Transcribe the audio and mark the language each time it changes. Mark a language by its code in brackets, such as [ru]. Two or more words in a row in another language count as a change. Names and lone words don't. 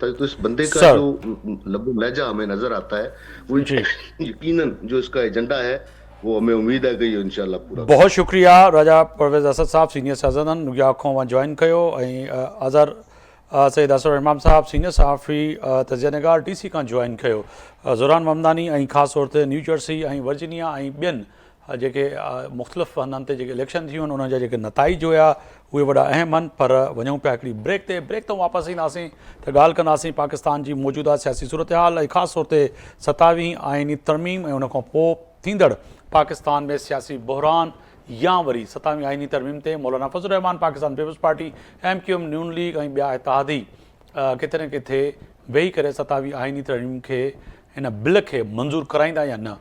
[ur] تو اس بندے کا جو لب و لہجہ ہمیں نظر آتا ہے وہ یقیناً جو اس کا ایجنڈا ہے وہ ہمیں امید ہے کہ یہ انشاءاللہ پورا. [sd] بہت شکریہ راجہ پرویز اسد صاحب, سینئر سیاستدان نیو یارک کھوں جوائن کयो, اظہر سید اظہر امام صاحب سینئر صحافی تجزیہ نگار DC کا جوائن کयो, ज़ुरान ममदानी ऐं ख़ासि तौर ते न्यू जर्सी ऐं वर्जीनिया ऐं ॿियनि जेके मुख़्तलिफ़ हंधनि ते जेके इलेक्शन थी आहिनि उन जा जेके नताइज हुया उहे वॾा अहम आहिनि। पर वञूं पिया हिकिड़ी ब्रेक तां वापसि ईंदासीं त ॻाल्हि कंदासीं पाकिस्तान जी मौजूदा सियासी सूरत हाल ऐं ख़ासि तौर ते 27वीं आइनी तरमीम ऐं उन खां पोइ थींदड़ पाकिस्तान में सियासी बहरान या वरी 27वीं आइनी तरमीम ते मौलाना फज़लुर रहमान पाकिस्तान पीपल्स पार्टी MQM नून लीग ऐं ॿिया इतिहादी किथे न किथे वेही करे 27वीं आइनी तरमीम खे हिन बिल खे मंज़ूर कराईंदा या न।